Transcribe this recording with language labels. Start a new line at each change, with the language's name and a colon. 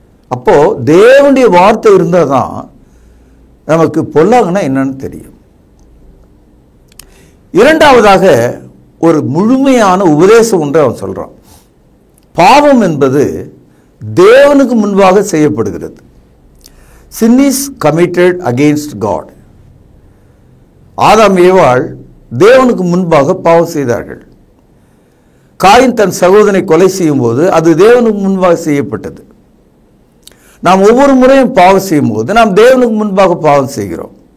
Tamil: அப்போ தேவனுடைய வார்த்தை இருந்தால் தான் நமக்கு பொல்லாங்குன்னா என்னன்னு தெரியும். இரண்டாவதாக ஒரு முழுமையான உபதேசம் ஒன்று அவன் சொல்றான். பாவம் என்பது தேவனுக்கு முன்பாக செய்யப்படுகிறது.
English: Sin is committed against God.
Tamil: ஆதாம் ஏவாள் தேவனுக்கு முன்பாக பாவம் செய்தார்கள். காயின் தன் சகோதரனை கொலை செய்யும் போது அது தேவனுக்கு முன்பாக செய்யப்பட்டது. நாம் ஒவ்வொரு முறையும் பாவம் செய்யும் போது நாம் தேவனுக்கு முன்பாக பாவம் செய்கிறோம்.